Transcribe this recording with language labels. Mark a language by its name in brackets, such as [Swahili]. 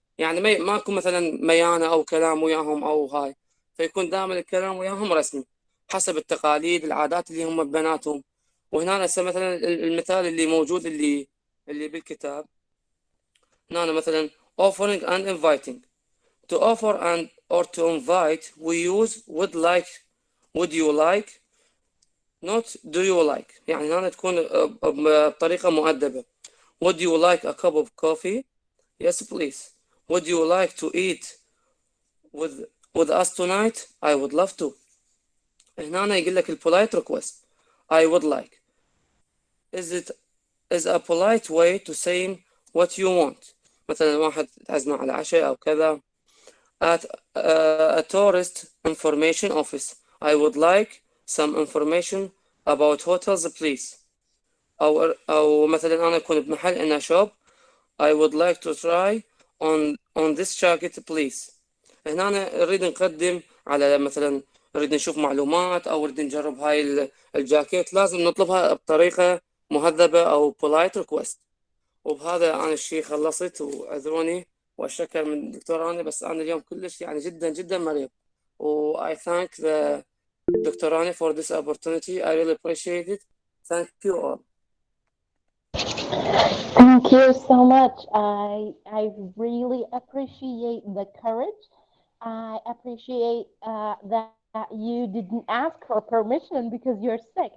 [Arabic] يعني ماكو مثلا ميانة أو كلام وياهم أو هاي، فيكون دائما الكلام وياهم رسمي حسب التقاليد العادات اللي هم بناتهم. وهنا هسه مثلا المثال اللي موجود اللي بالكتاب هنا مثلا offering and inviting. [English] To offer and or to invite we use would like, would you like, not do you like. [Arabic] يعني هنا تكون بطريقة مؤدبة. [English] Would you like a cup of coffee? Yes please. Would you like to eat with us tonight? I would love to. [Arabic] هنا يقول لك [English] polite request I would like. Is a polite way to saying what you want. [Arabic] مثلا واحد تعزمه على عشاء أو كذا. [English] At a tourist information office I would like some information about hotels please. [Arabic] أو مثلا أنا أكون بمحل [English] in a shop I would like to try on this jacket please. [Arabic] هنا نريد نقدم على مثلا نريد نشوف معلومات أو نريد نجرب هاي الجاكيت، لازم نطلبها بطريقة مهذبة أو polite request. وبهذا أنا الشيء خلصت، وعذروني وأشكر من الدكتور راني، بس أنا اليوم كلش يعني جدا جدا مريض. [English] و I thank the Dr. Rani for this opportunity. I really appreciate it. Thank you all. Thank you so much. I really appreciate the courage. I appreciate that you didn't ask for permission because you're sick.